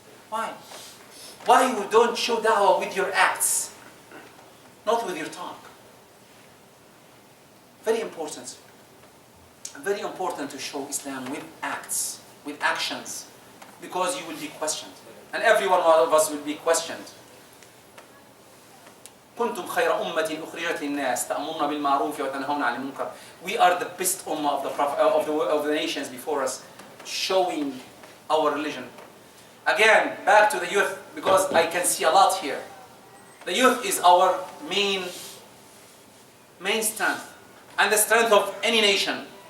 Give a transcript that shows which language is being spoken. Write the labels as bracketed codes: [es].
[en] Why? Why you don't show da'wah with your acts, not with your talk? Very important. Very important to show Islam with acts. with actions, because you will be questioned. And every one of us will be questioned. [ar] كنتم خير أمة أخرجت للناس تأمرون بالمعروف وتنهون عن المنكر. [en] We are the best ummah of the nations before us, showing our religion. Again, back to the youth, because I can see a lot here. The youth is our main strength, and the strength of any nation.